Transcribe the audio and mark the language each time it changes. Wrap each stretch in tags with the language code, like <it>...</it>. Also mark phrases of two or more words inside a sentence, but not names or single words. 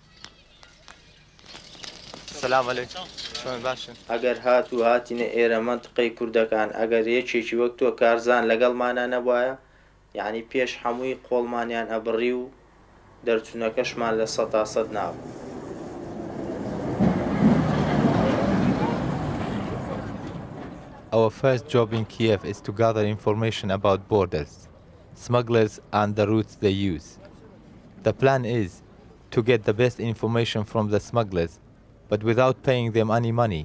<ar>السلام عليكم شلون</ar> <ckb>باشن اگر هاتو هاتینە ئێرە منطقەی کوردەکان ئەگەر یەکێکی وەک تۆ کارزان لەگەڵمانە نەبوایە یعنی پێش هەمووی قۆڵمانیان ئەبڕی و دەرچوونەکەشمان لە 100% نابوو.</ckb> <en>Our first job in Kiev is to gather information about borders, smugglers and the routes they use. The plan is to get the best information from the smugglers, but without paying them any money.</en>